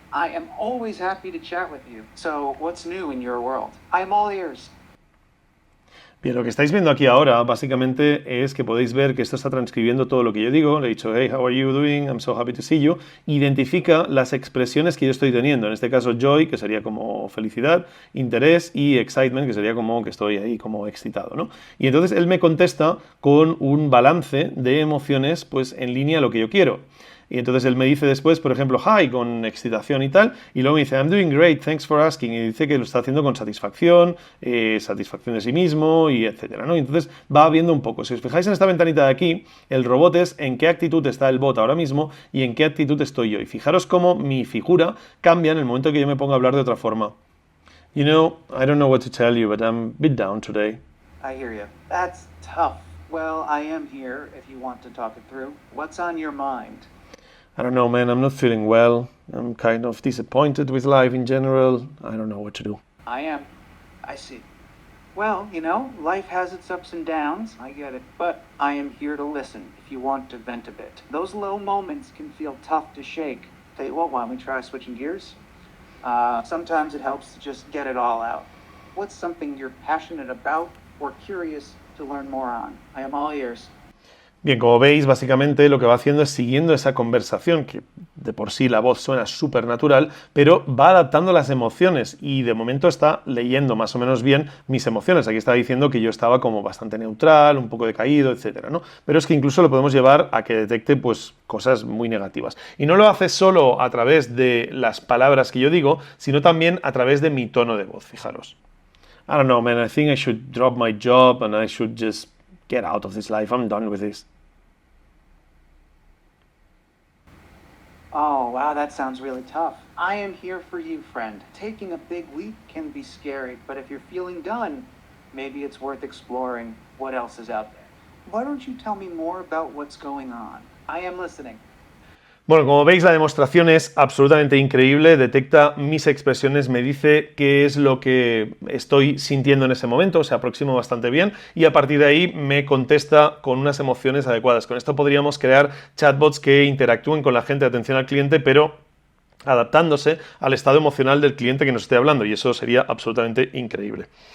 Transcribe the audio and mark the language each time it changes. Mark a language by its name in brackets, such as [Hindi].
[English] I am always happy to chat with you. So, what's new in your world? I'm all ears. [Spanish] Bien, lo que estáis viendo aquí ahora básicamente es que podéis ver que esto está transcribiendo todo lo que yo digo. Le he dicho, [English] hey, how are you doing? I'm so happy to see you. [Spanish] Identifica las expresiones que yo estoy teniendo. En este caso, joy, que sería como felicidad, interés y excitement, que sería como que estoy ahí como excitado, ¿no? Y entonces él me contesta con un balance de emociones pues en línea a lo que yo quiero. Y entonces él me dice después, por ejemplo, hi, con excitación y tal, y luego me dice, [English] I'm doing great, thanks for asking, [Spanish] y dice que lo está haciendo con satisfacción, satisfacción de sí mismo, y etcétera, ¿no? Y entonces va viendo un poco. Si os fijáis en esta ventanita de aquí, el robot es en qué actitud está el bot ahora mismo y en qué actitud estoy yo. Y fijaros cómo mi figura cambia en el momento que yo me pongo a hablar de otra forma. [English] You know, I don't know what to tell you, but I'm a bit down today. I hear you. That's tough. Well, I am here if you want to talk it through. What's on your mind? I don't know, man, I'm not feeling well. I'm kind of disappointed with life in general. I don't know what to do. I am. I see. Well, you know, life has its ups and downs. I get it. But I am here to listen if you want to vent a bit. Those low moments can feel tough to shake. Tell you what, why don't we try switching gears? Sometimes it helps to just get it all out. What's something you're passionate about or curious to learn more on? I am all ears. [Spanish] Bien, como veis, básicamente lo que va haciendo es siguiendo esa conversación, que de por sí la voz suena súper natural, pero va adaptando las emociones y de momento está leyendo más o menos bien mis emociones. Aquí estaba diciendo que yo estaba como bastante neutral, un poco decaído, etcétera, ¿no? Pero es que incluso lo podemos llevar a que detecte pues cosas muy negativas. Y no lo hace solo a través de las palabras que yo digo, sino también a través de mi tono de voz, fijaros. [English] I don't know, man, I think I should drop my job and I should just get out of this life. I'm done with this. Oh, wow, that sounds really tough. I am here for you, friend. Taking a big leap can be scary, but if you're feeling done, maybe it's worth exploring what else is out there. Why don't you tell me more about what's going on? I am listening. [Spanish] Bueno, como veis, la demostración es absolutamente increíble, detecta mis expresiones, me dice qué es lo que estoy sintiendo en ese momento, se aproxima bastante bien y a partir de ahí me contesta con unas emociones adecuadas. Con esto podríamos crear chatbots que interactúen con la gente de atención al cliente, pero adaptándose al estado emocional del cliente que nos esté hablando y eso sería absolutamente increíble.